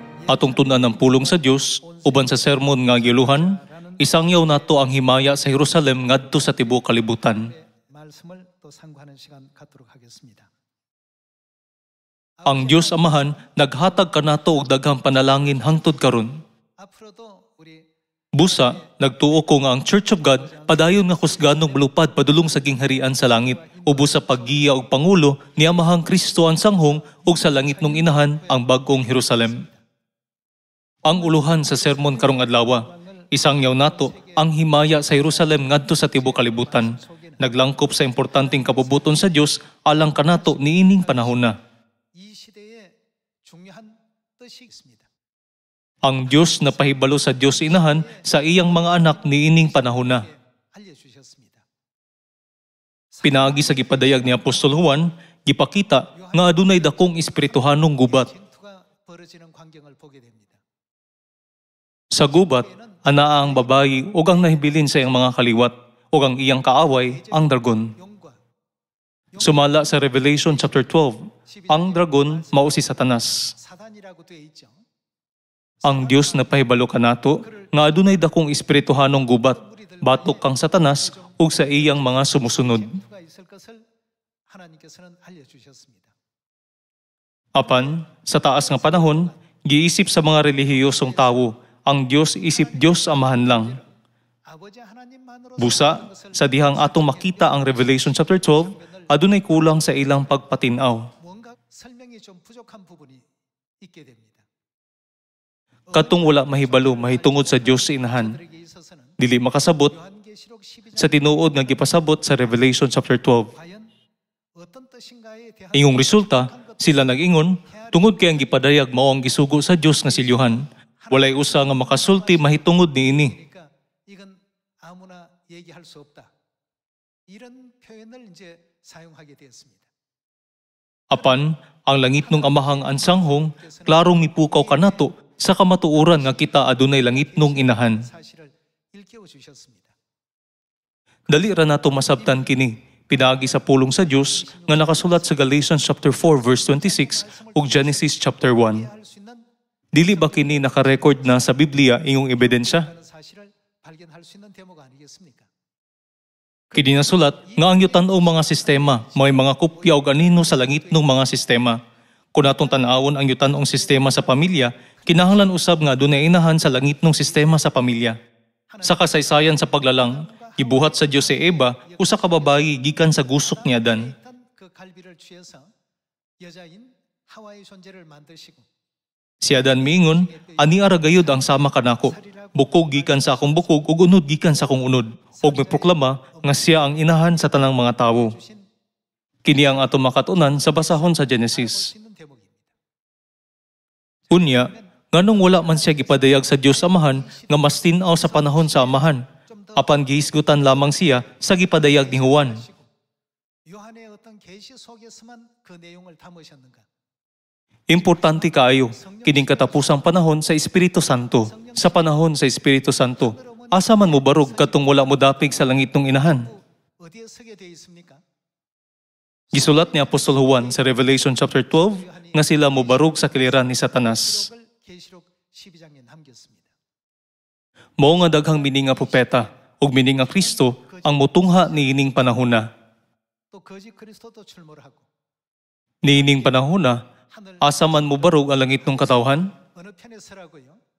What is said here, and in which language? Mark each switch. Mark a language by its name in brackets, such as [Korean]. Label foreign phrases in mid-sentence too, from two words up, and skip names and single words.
[Cebuano] Atong tunan ng pulong sa Dios uban sa sermon nga giluhan, isangyaw nato ang himaya sa Jerusalem ngadto sa tibuok kalibutan. [Korean] 말씀을 또 상고하는 시간 갖도록 하겠습니다. [Cebuano] Ang Dios Amahan naghatag kanato og daghang panalangin hangtod karon. [Korean] 앞으로도 우리 [Cebuano] Busa, nagtuo ko nga ang Church of God padayon nga kusganong malupad padulong sa gingharian sa langit, ubos sa paggiya og pangulo ni Amahang Kristo ang sanghong ug sa langit nung inahan ang bag-ong Jerusalem. Ang uluhan sa sermon karong adlaw, isangyaw nato ang himaya sa Jerusalem ngadto sa tibuok kalibutan. Naglangkop sa importanteng kabubuton sa Dios alang kanato niining panahon na. [Korean] 이 시대의 중요한 뜻이 있습니다. [Cebuano] Ang Dios na pahibalo sa Dios inahan sa iyang mga anak niining panahon na. [Korean] 알려주셨습니다. [Cebuano] Pinaagi sa gipadayag ni Apostol Juan, gipakita nga adunay dakong espirituhanong gubat. [Korean] 전투가 벌어지는 광경을 보게 됩니다. [Cebuano] Sa gubat, anaa ang babayi ug ang nahibilin sa iyang mga kaliwat, ug ang iyang kaaway, ang dragon. [Korean] 용과 [Cebuano] Sumala sa Revelation chapter 12, ang dragon mao si Satanas. [Korean] 사단이라고 되어 있죠. [Cebuano] Ang Dios na pahibalo kanato nga adunay dakong espirituhanong gubat, batok kang Satanas ug sa iyang mga sumusunod. [Korean] 전투가 있을 것을 하나님께서는 알려주셨습니다. [Cebuano] Apan, sa taas nga panahon, giisip sa mga relihiyosong tawo, ang Dios isip Dios Amahan lang. [Korean] 아버지 하나님만으로 [Cebuano] Busa, sa dihang atong makita ang Revelation chapter 12, adunay kulang sa ilang pagpatinaw. [Korean] 뭔가 설명이 좀 부족한 부분이 있게 됩니다. [Cebuano] Katong wala mahibalo mahitungod sa Dios sa inahan, [Korean] 그들에게 있어서는 [Cebuano] dili makasabot [Korean] 요한계시록 12장 [Cebuano] sa tinuod nga gipasabot sa Revelation chapter 12. [Korean] 과연 어떤 뜻인가에 대한 [Cebuano] Ingong resulta, sila nag-ingon, tungod kay ang gipadayag mao ang gisugo sa Dios nga silyohan. Walay usa nga makasulti mahitungod niini. [Korean] 그러니까 이건 아무나 얘기할 수 없다. 이런 표현을 이제 사용하게 되었습니다. [Cebuano] Apan, ang langit nung amahang ansanghong, klarong mipukaw kanato sa kamatuoran nga kita adunay langit nung inahan. [Korean] 사실을 일깨워 주셨습니다. [Cebuano] Dali ra nato masabtan kini, pinaagi sa pulong sa Dios nga nakasulat sa Galatians chapter 4 verse 26 ug Genesis chapter 1. [Korean] 이해할 수 있는 [Cebuano] Dili ba kini nakarecord na sa Biblia ingong ebidensya? [Korean] 그런 사실을 발견할 수 있는 대목 아니겠습니까? [Cebuano] Kini nasulat nga ang yutan-o mga sistema may mga kopya o ganino sa langit ng mga sistema. Kung atong tan-awon ang yutan-ong sistema sa pamilya, kinahanglan usab nga dunay inahan sa langit ng sistema sa pamilya. Sa kasaysayan sa paglalang, gibuhat sa Dios si Eva usa ka babayi gikan sa gusok ni Adan. [Korean] 일단 그 갈비를 취해서 여자인 하와의 존재를 만드시고 [Cebuano] Si Adan miingon, ani ara gayud ang sama kanako. Bukog gikan sa akong bukog ug unod gikan sa akong unod. Og miproklama nga siya ang inahan sa tanang mga tawo. [Korean] 주신 [Cebuano] Kini ang ato makatunan sa basahon sa [Korean] 볼 [Cebuano] Genesis. [Korean] 수 있는 대목입니다. [Cebuano] Unya, nganong wala man siya gipadayag sa Dios Amahan nga mas tin-aw sa panahon sa Amahan, apan gihisgutan lamang siya sa gipadayag ni Juan. [Korean] 요한의 어떤 계시 속에서만 그 내용을 담으셨는가? [Cebuano] Importante kaayo, kining katapusang panahon sa Espiritu Santo. Sa panahon sa Espiritu Santo, asa man mo barog katong wala mo dapig sa langit ng inahan. [Korean] 어디에 서게 되어 있습니까? [Cebuano] Gisulat ni Apostol Juan sa Revelation chapter 12 nga sila mo barog sa kiliran ni Satanas. [Korean] 기록을 계시록 12장에 남겼습니다. [Cebuano] Mao nga daghang mining nga propeta ug mining nga Kristo ang motungha niining panahon na. [Korean] 또 거짓 그리스도도 출몰을 하고 [Cebuano] Niining panahon na, [Korean] 하늘 [Cebuano] asa man mo barog ang langit ng katawhan? [Korean] 어느 편에 서라고요?